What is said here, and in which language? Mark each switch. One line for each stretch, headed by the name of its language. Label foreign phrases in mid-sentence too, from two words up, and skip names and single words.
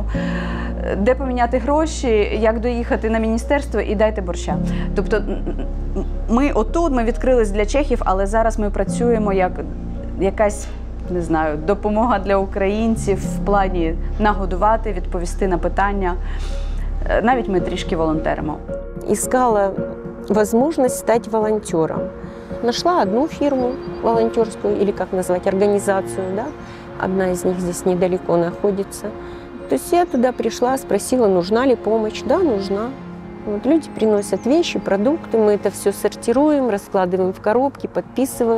Ukrainian: Де поміняти гроші, як доїхати на міністерство і дайте борща. Тобто ми відкрились для чехів, але зараз ми працюємо як якась, не знаю, допомога для українців в плані нагодувати, відповісти на питання. Навіть ми трішки волонтеримо.
Russian: Искала возможность стать волонтером. Нашла одну фирму волонтерскую, или как назвать, организацию, да? Одна из них здесь недалеко находится. То есть я туда пришла, спросила, нужна ли помощь. Да, нужна. Люди приносят вещи, продукты, мы это все сортируем, раскладываем в коробки, подписываем.